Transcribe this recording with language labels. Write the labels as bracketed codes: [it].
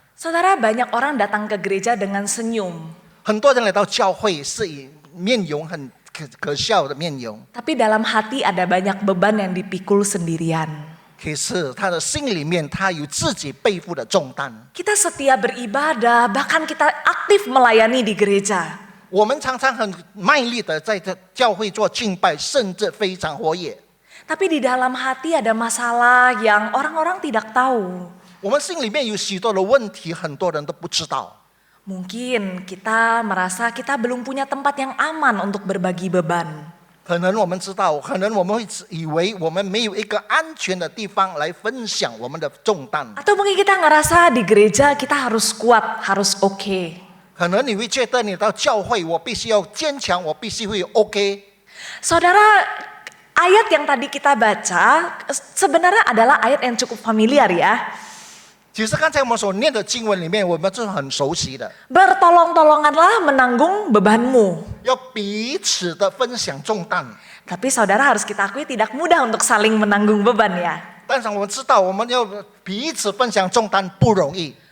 [id] Saudara, banyak orang datang ke gereja dengan senyum. [zh] 很多人来到教会是以面容很可笑的面容， [id] Tapi dalam hati ada banyak beban yang dipikul sendirian. [zh] 可是他的心里面他有自己背负的重担。 [id] Kita setia beribadah, bahkan kita aktif melayani di gereja. [zh] 我们常常很卖力的在这教会做敬拜，甚至非常活跃。 [id] Tapi di dalam hati ada masalah yang orang-orang tidak tahu. [zh] 我们心里面有许多的问题，很多人都不知道。 [id] Mungkin kita merasa kita belum punya tempat yang aman untuk berbagi beban. [zh] 可能我们知道，可能我们会以为我们没有一个安全的地方来分享我们的重担。 [id] Atau mungkin kita ngerasa di gereja kita harus kuat, harus oke. [zh] 可能你会觉得你到教会，我必须要坚强，我必须会 OK。 [id] Saudara, ayat yang tadi kita baca sebenarnya adalah ayat yang cukup familiar ya. [zh] 其实刚才我们所念的经文里面，我们是很熟悉的， [id] Bertolong-tolonganlah menanggung bebanmu. [zh] 要彼此的分享重担。 [id] Tapi saudara harus kita akui tidak mudah untuk saling menanggung beban ya. [zh] 但是我们知道，我们要彼此分享重担不容易，